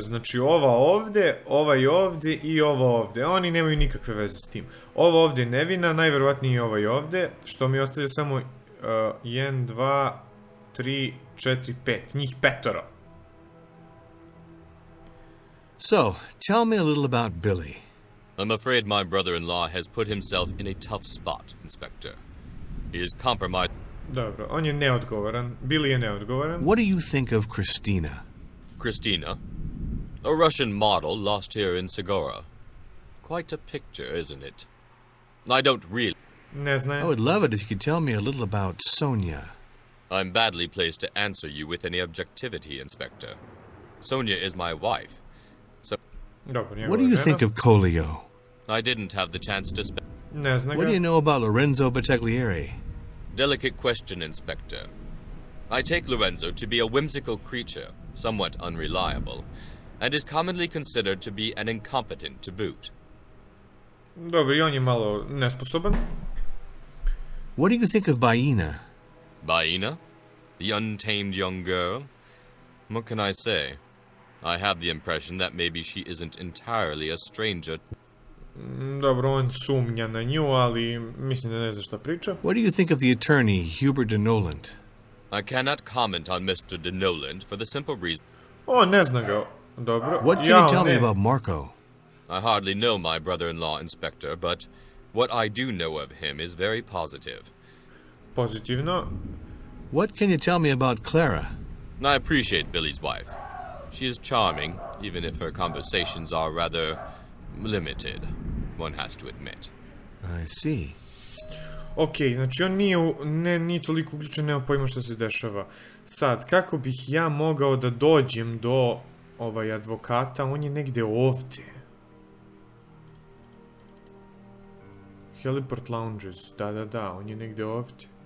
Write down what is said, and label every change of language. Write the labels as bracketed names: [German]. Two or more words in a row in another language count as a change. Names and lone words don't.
[Serbian] Znači, ova ovde, ovaj ovde i ova ovde. Oni nemaju nikakve veze s tim. Ova ovde je nevina, najverovatnije i ovaj ovde, što mi ostavlja samo 1, 2, 3, 4, 5. Njih 5. [English] So, tell me a little about Billy. I'm afraid my brother-in-law has put himself in a tough spot, Inspector. He is compromised... [Serbian] Dobro, on je neodgovoran. Billy je neodgovoran. [English] What do you think of Christina? Christina? A Russian model lost here in Segura. Quite a picture, isn't it? I don't really... [Serbian] Ne znam. [English] I would love it if you could tell me a little about Sonia. I'm badly placed to answer you with any objectivity, Inspector. Sonia is my wife. [Serbian] Dobro, [English] what do you think of Colio? I didn't have the chance to spend... [Serbian] Ne znam ga. [English] What do you know about Lorenzo Battaglieri? Delicate question, Inspector. I take Lorenzo to be a whimsical creature, somewhat unreliable, and is commonly considered to be an incompetent to boot. [Serbian] Dobro, i on je malo nesposoban. [English] What do you think of Baina? Baina? The untamed young girl? What can I say? I have the impression that maybe she isn't entirely a stranger. [Serbian] Dobro, on sumnja na nju, ali mislim da ne zna šta priča. [English] What do you think of the attorney, Hubert de Noland? I cannot comment on Mr. de Noland for the simple reason... [Serbian] O, ne zna ga. Dobro. [English] What can you tell me about Marco? I hardly know my brother-in-law, Inspector, but what I do know of him is very positive. [Serbian] Pozitivno. [English] What can you tell me about Clara? I appreciate Billy's wife. She is charming, even if her conversations are rather limited, one has to admit. I see. [Serbian] Ok, znači on nije toliko uključen, nema pojma što se dešava. Sad, kako bih ja mogao da dođem do advokata, on je negde ovde. Heliport Lounges, da, on je negde ovde.